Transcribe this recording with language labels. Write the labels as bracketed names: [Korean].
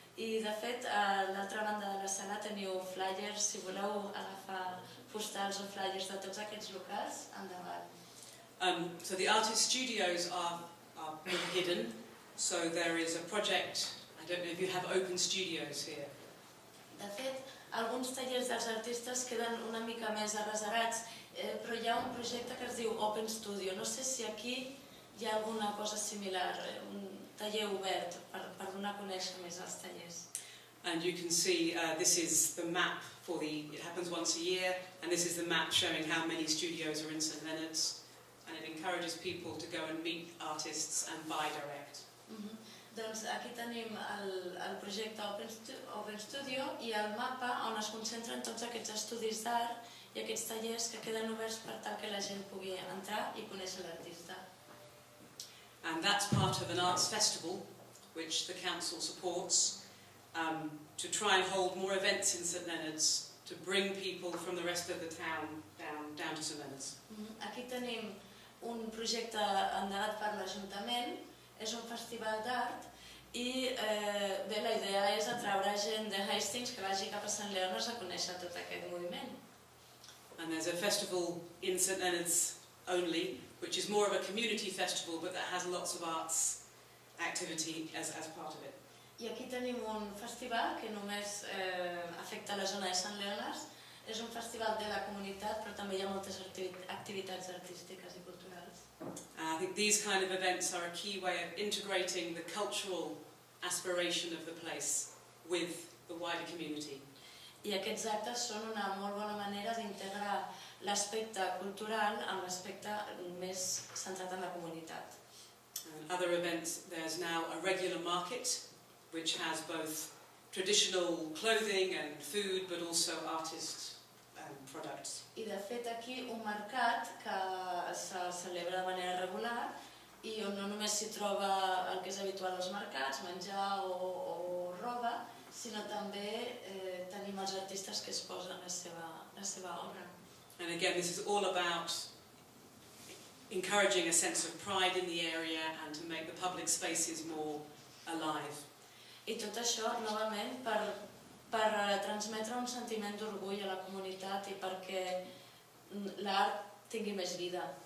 [Catalan] I de fet, a l'altra banda de la sala teniu flyers, si voleu agafar postals o flyers de tots aquests locals, endavant. [English] So the artist studios are hidden. So there is a project, I don't know if you have open studios here. [Catalan] De fet, alguns tallers dels artistes queden una mica més arreserats, però hi ha un projecte que es diu Open Studio. No sé si aquí hi ha alguna cosa similar, un taller obert per donar a conèixer més els tallers. [English] And you can see this is the map for it happens once a year, and this is the map showing how many studios are in St Leonards, and it encourages people to go and meet artists and buy direct. [Catalan] Doncs aquí tenim el projecte Open Studio i el mapa on es concentren tots aquests estudis d'art i aquests tallers que queden oberts per tal que la gent pugui entrar i conèixer l'artista. [English] And that's part of an arts festival, which the council supports, to try and hold more events in St Leonards, to bring people from the rest of the town down to St Leonards. [Catalan] Aquí tenim un projecte endegat per l'Ajuntament, és un festival d'art i bé, la idea és atraure gent de Hastings que vagi cap a Sant Leonards a conèixer tot aquest moviment. [English] And there's a festival in St Leonards only, which is more of a community festival, but that has lots of arts activity as part of it. [Catalan] I aquí tenim un festival que només afecta la zona de Sant Leonards. És un festival de la comunitat, però també hi ha moltes activitats artístiques i culturals. [English] I think these kind of events are a key way of integrating the cultural aspiration of the place with the wider community. [Catalan] I aquests actes són una molt bona manera d'integrar l'aspecte cultural amb l'aspecte més centrat en la comunitat. [English] Other events, there's now a regular market, which has both traditional clothing and food, but also artist products. [Catalan] I de fet aquí un mercat que se celebra de manera regular i on no només s'hi troba el que és habitual als mercats, menjar o roba, sinó també tenim els artistes que exposen la seva obra. [English] And again, this is all about encouraging a sense of pride in the area and to make the public spaces more alive. [Catalan] I tot això, novament, per per transmetre un sentiment d'orgull a la comunitat i perquè l'art tingui més vida.